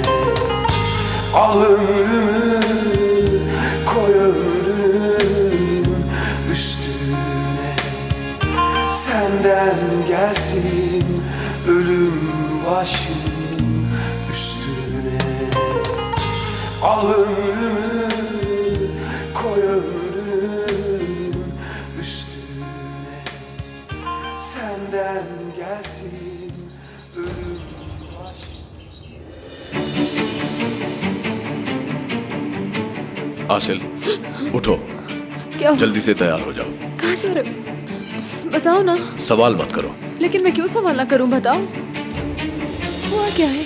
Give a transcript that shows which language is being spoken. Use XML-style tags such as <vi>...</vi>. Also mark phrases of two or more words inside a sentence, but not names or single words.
<tr>Al ömrümü koy ömrünün üstüne, senden gelsin ölüm başım üstüne. Al ömrümü koy ömrünün üstüne. Senden gelsin ölüm baş.</tr> <hi>आसिल, उठो। क्या जल्दी से तैयार हो जाओ। कहाँ जा रहे हो? बताओ ना। सवाल मत करो। लेकिन मैं क्यों सवाल ना करूं, बताओ। हुआ क्या है?</hi>